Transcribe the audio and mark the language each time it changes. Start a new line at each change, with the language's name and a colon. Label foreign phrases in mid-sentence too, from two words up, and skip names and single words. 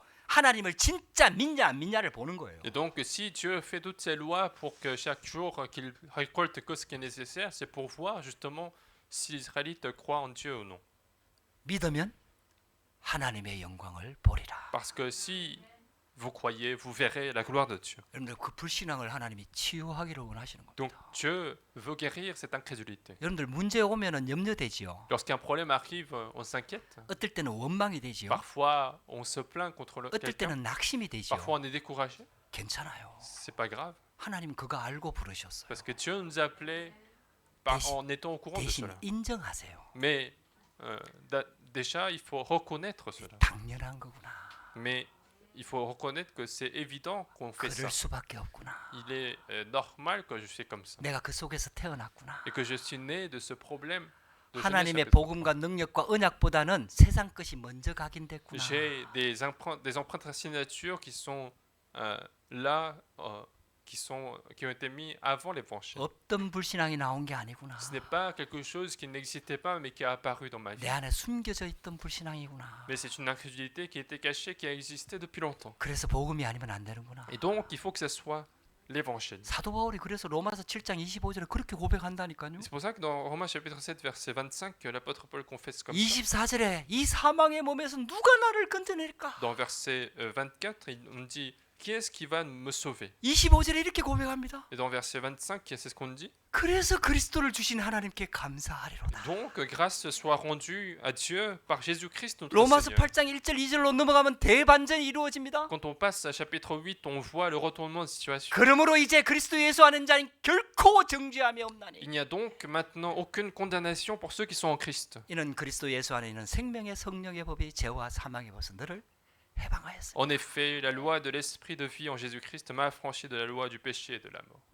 Korean: 하나님을 진짜 믿냐 안 믿냐를 보는 거예요.
French: Et donc, si Dieu fait toutes ces lois pour que chaque jour qu'il récolte que ce qui est nécessaire, c'est pour voir justement si les Israélites croient en Dieu ou non.
Korean: 믿으면 하나님의 영광을 보리라.
French: Parce que si vous croyez, vous verrez la gloire de Dieu.
Korean: 여러분들 그 불신앙을 하나님이 치유하기를 원하시는 겁니다.
French: Donc Dieu veut guérir cette incrédulité.
Korean: 여러분들 문제 오면은 염려되지요.
French: Lorsqu'un problème arrive, on s'inquiète.
Korean: 어떨 때는 원망이 되지요.
French: Parfois, on se plaint contre
Korean: 어떨
French: quelqu'un.
Korean: 때는 낙심이 되지요.
French: Parfois, on est découragé.
Korean: 괜찮아요.
French: C'est pas grave.
Korean: 하나님 그거 알고 부르셨어요.
French: Parce que Dieu nous a appelés en étant au courant de
Korean: 대신
French: cela.
Korean: 인정하세요.
French: Mais déjà, il faut reconnaître cela.
Korean: 당연한 거구나.
French: Mais il faut reconnaître que c'est évident qu'on fait ça.
Korean: 그럴 수밖에 없구나.
French: Il est normal que je suis comme ça.
Korean: 내가 그 속에서 태어났구나.
French: Et que je suis né de ce problème. de
Korean: 하나님의
French: jeunesse
Korean: 복음과 능력과 언약보다는 세상 것이 먼저 각인됐구나.
French: J'ai des empreintes de signature qui sont là, qui ont été mis avant l'évangile.
Korean: 없던 불신앙이 나온 게 아니구나.
French: Ce n'est pas quelque chose qui n'existait pas mais qui a apparu dans ma vie.
Korean: 내 안에 숨겨져 있던 불신앙이구나.
French: Mais c'est une incrédulité qui était cachée, qui a existé depuis longtemps.
Korean: 그래서 복음이 아니면 안 되는구나.
French: Et donc, il faut que ce soit l'évangile.
Korean: 사도 바울이 그래서 로마서 7장 25절에 그렇게 고백한다니까요.
French: C'est pour ça que dans Romains chapitre 7, verset 25, l'apôtre Paul confesse comme ça.
Korean: 24절에 이 사망의 몸에서 누가 나를 건져낼까?
French: Dans verset 24, on dit qui est-ce qui va me sauver?
Korean: 25절에 이렇게 고백합니다.
French: Et dans verset 25, c'est ce qu'on dit.
Korean: 그래서 그리스도를 주신 하나님께 감사하리로다.
French: Donc, grâce soit rendue à Dieu par Jésus-Christ notre
Korean: 로마서
French: Seigneur.
Korean: 8장 1절 2절로 넘어가면 대반전이 이루어집니다.
French: Quand on passe à chapitre 8, on voit le retournement de situation.
Korean: 그러므로 이제 그리스도 예수 아는 자는 결코 정죄함이 없나니.
French: Il n'y a donc maintenant aucune condamnation pour ceux qui sont en Christ.
Korean: 이는 그리스도 예수 안에 있는 생명의 성령의 법이 죄와 사망의 법에서 너를 해방하였으니.
French: En effet, la loi de l'esprit de vie en Jésus-Christ m'a affranchi de la loi du péché et de la mort.